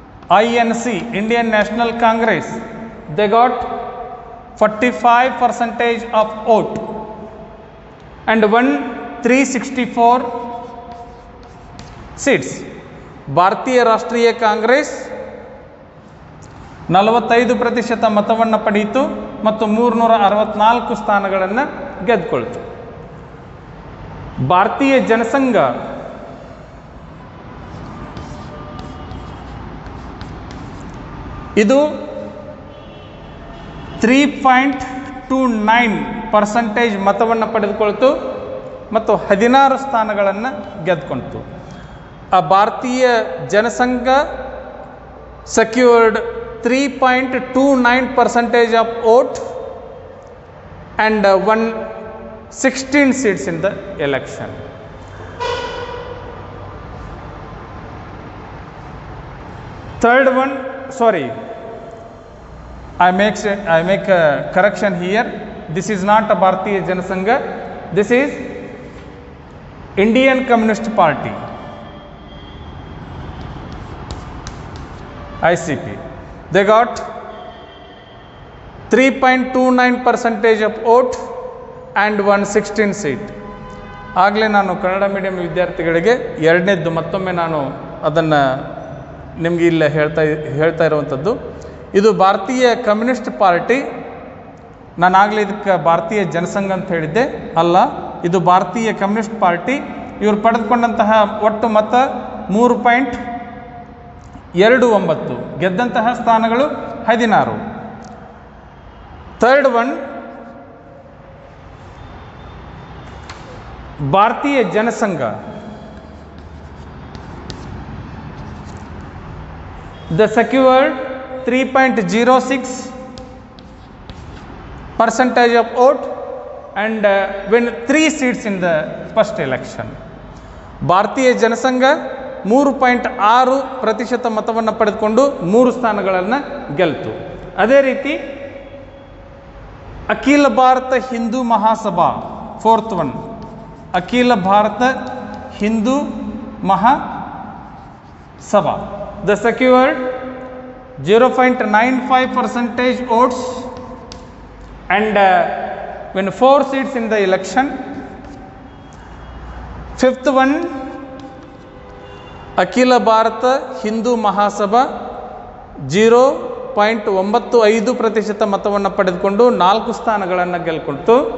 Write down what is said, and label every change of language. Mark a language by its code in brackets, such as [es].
[en] INC, Indian National Congress, they got 45% of vote and won 364 seats. [kn] ಭಾರತೀಯ ರಾಷ್ಟ್ರೀಯ ಕಾಂಗ್ರೆಸ್ 45% ಮತವನ್ನು ಪಡೆಯಿತು ಮತ್ತು 364 ಸ್ಥಾನಗಳನ್ನು ಗೆದ್ದುಕೊಳ್ತು. ಭಾರತೀಯ ಜನಸಂಘ ಇದು 3.29% ಮತವನ್ನು ಪಡೆದುಕೊಳ್ತು ಮತ್ತು 16 ಸ್ಥಾನಗಳನ್ನು ಗೆದ್ದುಕೊಂಡಿತು. [en] ಆ Bharatiya Janasangha secured 3.29% of vote and won 16 seats in the election. Third one, sorry, I make a correction here. This is not a Bharatiya Janasangha. This is Indian Communist Party, ICP. They got 3.29% of vote and won 16 seat. [kn] ಆಗಲೇ ನಾನು Kannada medium ವಿದ್ಯಾರ್ಥಿಗಳಿಗೆ ಎರಡನೇದ್ದು ಮತ್ತೊಮ್ಮೆ ನಾನು ಅದನ್ನು ನಿಮಗೆ ಇಲ್ಲಿ ಹೇಳ್ತಾ ಇರುವಂಥದ್ದು. ಇದು ಭಾರತೀಯ ಕಮ್ಯುನಿಸ್ಟ್ ಪಾರ್ಟಿ. ನಾನಾಗಲೇ ಇದಕ್ಕೆ ಭಾರತೀಯ ಜನಸಂಘ ಅಂತ ಹೇಳಿದ್ದೆ, ಅಲ್ಲ, ಇದು ಭಾರತೀಯ ಕಮ್ಯುನಿಸ್ಟ್ ಪಾರ್ಟಿ. ಇವರು ಪಡೆದುಕೊಂಡಂತಹ ಒಟ್ಟು ಮತ 3.29, ಗೆದ್ದಂತಹ ಸ್ಥಾನಗಳು 16. [en] third one, [kn] ಭಾರತೀಯ Jana Sangh. [en] The secured 3.06% of vote and win 3 seats in the first election. [kn] ಭಾರತೀಯ ಜನಸಂಘ 3.6% ಮತವನ್ನು ಪಡೆದುಕೊಂಡು 3 ಸ್ಥಾನಗಳನ್ನು ಗೆಲ್ತು. ಅದೇ ರೀತಿ ಅಖಿಲ ಭಾರತ ಹಿಂದೂ ಮಹಾಸಭಾ, [en] fourth one, [kn] ಅಖಿಲ Bharat Hindu Mahasabha. [en] The secured 0.95% votes and win 4 seats in the election. Fifth one, [kn] ಅಖಿಲ ಭಾರತ ಹಿಂದೂ ಮಹಾಸಭಾ 0.95% ಮತವನ್ನು ಪಡೆದುಕೊಂಡು 4 ಸ್ಥಾನಗಳನ್ನು ಗೆಲ್ಕೊಳ್ತು.